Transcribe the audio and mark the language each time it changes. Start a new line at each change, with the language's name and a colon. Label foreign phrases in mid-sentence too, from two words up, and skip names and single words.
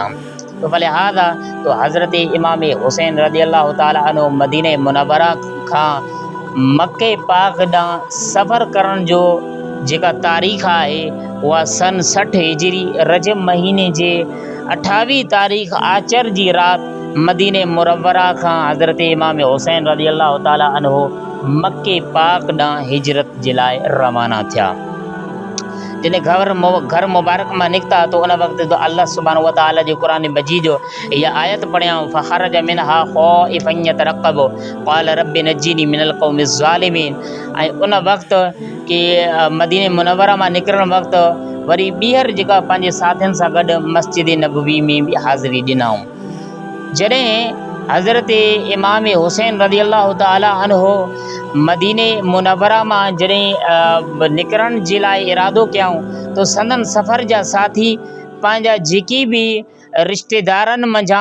Sindhi: तो फलिहाज़ा तो हज़रत इमाम हुसैन
Arabic: رضي الله تعالى عنه
Sindhi: मदीने मुनव्वरा खां मके पाक ॾांहुं सफ़र करण जो जेका तारीख़ आहे उहा सन 60 हिजरी रजब महीने जे 28 तारीख़ आचर जी राति मदीने मुनव्वरा खां हज़रत इमाम हुसैन
Arabic: رضي الله تعالى عنه
Sindhi: मक्के पाक ॾांहुं हिजरत जे लाइ रवाना थिया। जॾहिं घर मुबारक मां निकिता तो उन वक़्तु तो अल्लाह
Arabic: سبحانه وتعالى
Sindhi: जे क़ुरान मजीद जो इहा आयत पढ़ियाऊं,
Arabic: فخرج منها خائفا يترقب قال رب نجني من القوم الظالمين.
Sindhi: ऐं उन वक़्तु कि मदीने मुनव्वरा मां निकिरण वक़्तु वरी ॿीहर जेका पंहिंजे साथियुनि सां गॾु मस्जिद नबवी में बि हाज़िरी ॾिनऊं। जॾहिं हज़रत इमाम हुसैन
Arabic: رضي الله تعالى عنه
Sindhi: मदीने मुनव्वरा मां जॾहिं निकिरण जे लाइ इरादो कयऊं तो संदन सफ़र जा साथी पंहिंजा जेके बि रिश्तेदारनि मंझां